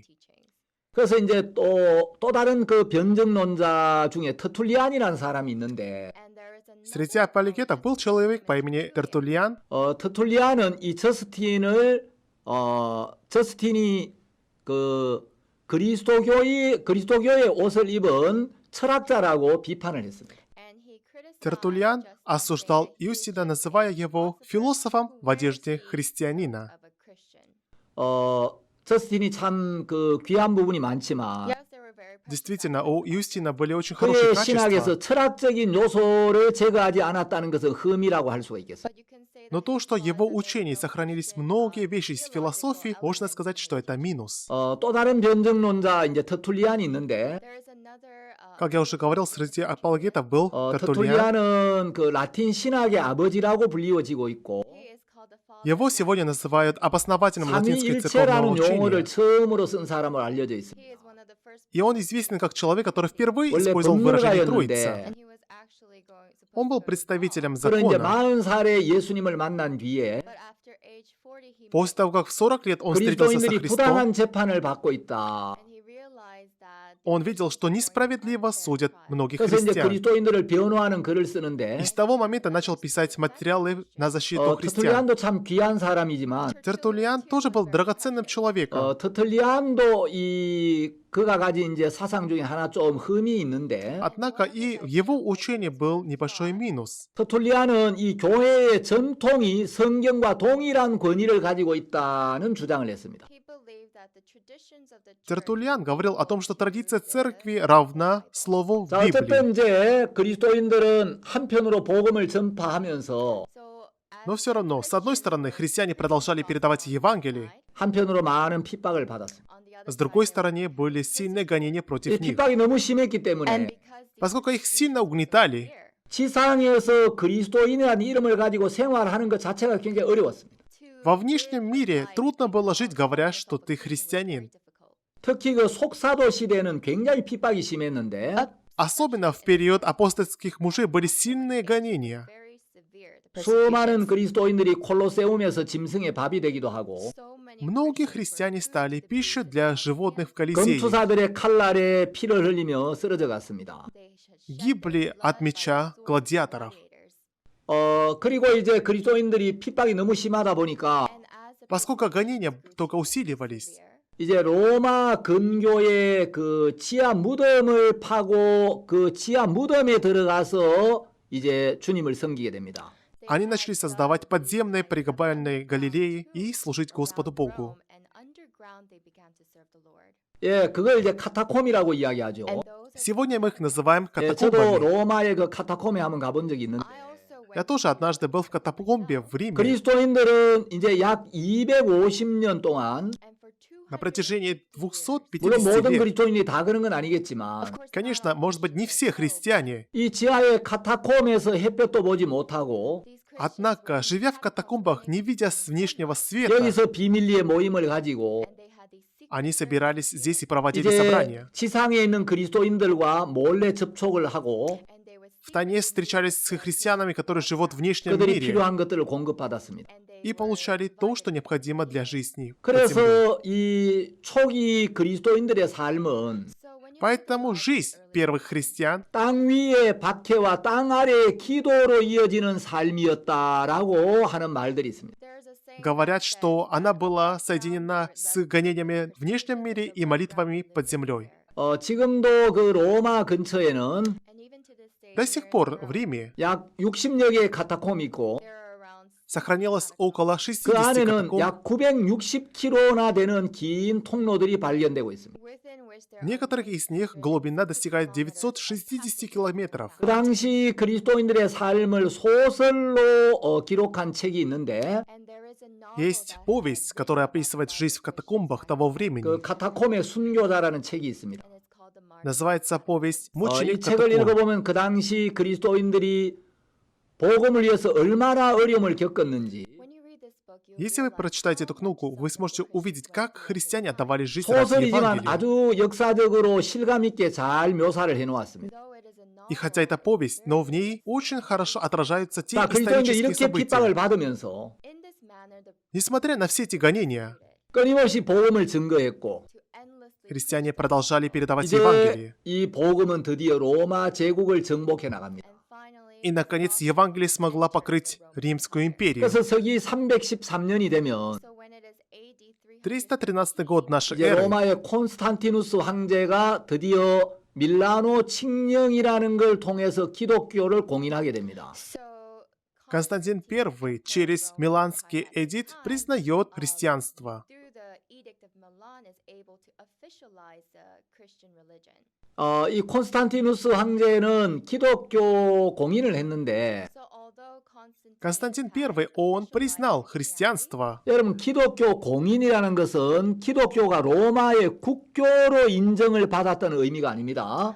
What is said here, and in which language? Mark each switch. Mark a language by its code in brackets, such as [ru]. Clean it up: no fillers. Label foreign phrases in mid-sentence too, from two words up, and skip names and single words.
[ko] 그래서 이제 또 다른 그 변증론자 중에 터툴리안이라는 사람이 있는데 [ru] Среди апологетов был человек по имени Тертуллиан. [ko] 터툴리안은 이 저스틴이 그 그리스도교의 옷을 입은 철학자라고 비판을 했습니다. [ru] Тертуллиан осуждал Юстина, называя его философом в одежде христианина. [ko] 저스틴이 참 그 귀한 부분이 많지만 [ru] Действительно, у Юстина были очень хорошие [ko] 그의 신학에서 [ru] качества. [ko] 철학적인 요소를 제거하지 않았다는 것은 흠이라고 할 수가 있겠어요. [ru] Но то, что в его учении сохранились многие вещи из философии, можно сказать, что это минус. [ko] 또 다른 변증론자 이제 터툴리안이 있는데 [ru] Как я уже говорил, среди апологетов был Тертуллиан. [ko] 터툴리안은 그 라틴 신학의 아버지라고 불리워지고 있고 [ru] Его сегодня называют обоснователем латинской церковного [ko] 삼위일체라는 용어를 [ru] учения. [ko] 처음으로 쓴 사람으로 알려져 있습니다. [ru] И он известен как человек, который впервые [ko] 원래 [ru] использовал выражение «троица». [ko] 법률가였는데 [ru] Он был представителем [ko] 그런 이제 [ru] закона. [ko] 40살에 예수님을 만난 뒤에 [ru] После того, как в 40 лет он встретился со [ko] 그리스도인들이 [ru] Христом, [ko] 부당한 재판을 받고 있다. [ru] Он видел, что несправедливо судят многих [ko] 그래서 이제 [ru] христиан. [ko] 그리스도인들을 변호하는 글을 쓰는데 [ru] И с того момента начал писать материалы на защиту христиан. [ko] 터툴리안도 참 귀한 사람이지만 [ru] Тертуллиан тоже был драгоценным человеком. [ko] 터툴리안도 그가 가진 이제 사상 중에 하나 좀 흠이 있는데 [ru] Однако и в его учении был небольшой минус. [ko] 터툴리안은 이 교회의 전통이 성경과 동일한 권위를 가지고 있다는 주장을 했습니다. [ru] Тертуллиан говорил о том, что традиция церкви равна слову в [ko] 자, [ru] Библии. [ko] 어쨌든 이제 그리스도인들은 한편으로 복음을 전파하면서 [ru] Но все равно, с одной стороны, христиане продолжали передавать Евангелие, [ko] 한편으로 많은 핍박을 받았습니다. [ru] с другой стороны, были сильные гонения [ko] 이 [ru] против них. [ko] 핍박이 너무 심했기 때문에 [ru] Поскольку их сильно угнетали, [ko] 지상에서 그리스도인이라는 이름을 가지고 생활하는 것 자체가 굉장히 어려웠습니다. [ru] во внешнем мире трудно было жить, говоря, что ты христианин. [ko] 특히 그 속사도 시대는 굉장히 핍박이 심했는데 [ru] Особенно в период апостольских мужей были сильные гонения. [ko] 수많은 그리스도인들이 콜로세움에서 짐승의 밥이 되기도 하고 [ru] Многие христиане стали пищей для животных в Колизее. [ko] 검투사들의 칼날에 피를 흘리며 쓰러져 갔습니다. [ru] Гибли от меча гладиаторов. [ko] 그리고 이제 그리스도인들이 핍박이 너무 심하다 보니까 [ru] Поскольку гонения только усиливались, [ko] 이제 로마 근교의 그 지하 무덤을 파고 그 지하 무덤에 들어가서 이제 주님을 섬기게 됩니다. [ru] они начали создавать подземные пригобальные Галилеи и служить Господу Богу. [ko] 예, 그걸 이제 카타콤이라고 이야기하죠. [ru] Сегодня мы их называем [ko] 예, 저도 [ru] катакомбами. [ko] 로마의 그 카타콤에 한번 가본 적이 있는데 [ru] Я тоже однажды был в катакомбе в Риме. [ko] 그리스도인들은 이제 약 250년 동안 [ru] На протяжении [ko] 물론 [ru] 250 [ko] 모든 [ru] лет. [ko] 그리스도인이 다 그런 건 아니겠지만 [ru] Конечно, может быть, не все христиане. [ko] 이 지하의 카타콤에서 햇볕도 보지 못하고 [ru] Однако, живя в катакомбах, не видя с внешнего света, [ko] 여기서 비밀리에 모임을 가지고 [ru] они собирались здесь и проводили [ko] 이제 [ru] собрания. [ko] 지상에 있는 그리스도인들과 몰래 접촉을 하고 [ru] В Тане встречались с христианами, которые живут в внешнем [ko] 그들이 [ru] мире, [ko] 필요한 것들을 공급받았습니다. [ru] и получали то, что необходимо для жизни под землей. [ko] 그래서 이 초기 그리스도인들의 삶은 [ru] Поэтому жизнь первых христиан [ko] 땅 위의 박해와 땅 아래의 기도로 이어지는 삶이었다라고 하는 말들이 있습니다. [ru] говорят, что она была соединена с гонениями в внешнем мире и молитвами под землей. [ko] 지금도 그 로마 근처에는 [ru] До сих пор в Риме [ko] 약 60여 개의 카타콤이 있고 [ru] сохранилось около [ko] 그 [ru] 60 [ko] 안에는 [ru] катакомб. [ko] 약 960km나 되는 긴 통로들이 발견되고 있습니다. [ru] В некоторых из них глубина достигает 960 километров. [ko] 그 당시 그리스도인들의 삶을 소설로 기록한 책이 있는데 [ru] Есть повесть, которая описывает жизнь в катакомбах того [ko] 그 [ru] времени. [ko] 카타콤의 순교자라는 책이 있습니다. [ru] Называется повесть [ko] 이 [ru] «Мученик [ko] 책을 [ru] катакомб». [ko] 읽어보면 그 당시 그리스도인들이 복음을 위해서 얼마나 어려움을 겪었는지 [ru] Если вы прочитаете эту книгу, вы сможете увидеть, как христиане отдавали жизнь ради [ko] 소설이지만 [ru] Евангелия. [ko] 아주 역사적으로 실감 있게 잘 묘사를 해놓았습니다. [ru] И хотя это повесть, но в ней очень хорошо отражаются те [ko] 자, 그리스도인들이 [ru] исторические [ko] 이렇게 핍박을 [ru] события. [ko] 받으면서 [ru] Несмотря на все эти гонения, [ko] 끊임없이 복음을 증거했고 [ru] христиане продолжали передавать [ko] 이제 [ru] Евангелие. [ko] 이 복음은 드디어 로마 제국을 정복해 나갑니다. [ru] И, наконец, Евангелие смогла покрыть Римскую империю. [ko] 그래서 서기 313년이 되면 [ru] 313 год нашей [ko] 이제 [ru] эры [ko] 로마의 콘스탄티누스 황제가 드디어 밀라노 칙령이라는 걸 통해서 기독교를 공인하게 됩니다. [ru] Константин I через Миланский эдикт признает христианство. [ko] 이 콘스탄티누스 황제는 기독교 공인을 했는데 [ru] Константин I, он признал христианство. [ko] 여러분 기독교 공인이라는 것은 기독교가 로마의 국교로 인정을 받았다는 의미가 아닙니다.